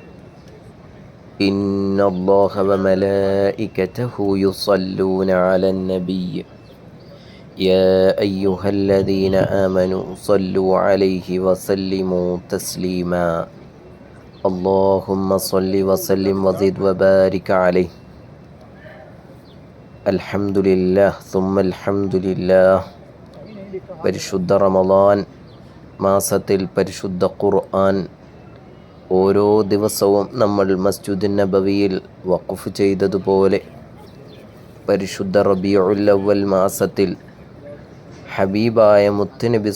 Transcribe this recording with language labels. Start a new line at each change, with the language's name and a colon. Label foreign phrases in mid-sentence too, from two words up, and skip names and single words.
Arabic: إن الله وملائكته يصلون على النبي يا أيها الذين آمنوا صلوا عليه وسلموا تسليما اللهم صل وسلم وزد وبارك عليه. الحمد لله ثم الحمد لله.
Malayalam: പരിശുദ്ധ റമളാൻ മാസത്തിൽ പരിശുദ്ധ ഖുർആൻ ഓരോ ദിവസവും നമ്മൾ മസ്ജിദുൻ നബവിയിൽ വഖഫ് ചെയ്തതുപോലെ പരിശുദ്ധ റബീഉൽ അവ്വൽ മാസത്തിൽ ഹബീബായ മുത്തുനബി